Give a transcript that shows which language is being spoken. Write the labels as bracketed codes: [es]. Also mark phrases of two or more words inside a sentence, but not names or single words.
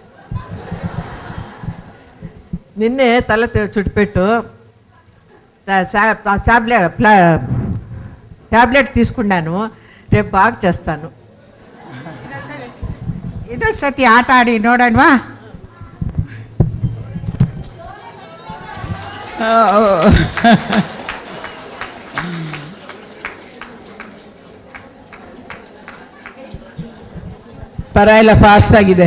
[te] నిన్నే తల చుట్టుపెట్టు ట్యాబ్లెట్ తీసుకున్నాను, రేపు బాగా చేస్తాను. [kn] ಇನ್ನೊಂದು ಸತಿ ಆಟ ಆಡಿ ನೋಡೋಣವಾ? ಪರವಾಗಿಲ್ಲ, ಫಾಸ್ಟ್ ಆಗಿದೆ.